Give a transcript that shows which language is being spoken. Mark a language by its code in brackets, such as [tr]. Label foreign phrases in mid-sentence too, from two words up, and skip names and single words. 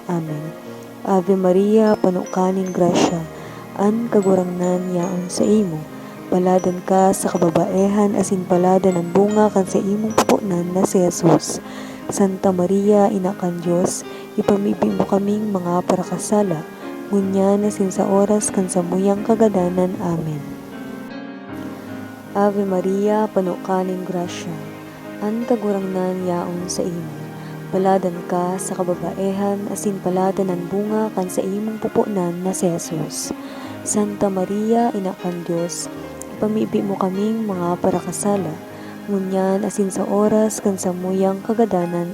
[bik] Amen. Ave Maria, panukaning grasya, an kagurangnan yaon sa imo. Paladan ka sa kababaehan, asin paladan ang bunga kan sa imong pupunan na si Jesus. Santa Maria, Ina kan Dios, ipamibi mo kaming mga parakasala, ngunyan asin sa oras kan samuyang kagadanan. Amen. Ave Maria, panukaning grasya, an kagurangnan yaon sa imo. Paladan ka sa kababaehan, asin paladan ang bunga kan sa imong pupunan na si Jesus. Santa Maria, Ina kan Dios, ipamibi mo kaming mga parakasala, ngunyan asin sa oras kan samuyang kagadanan.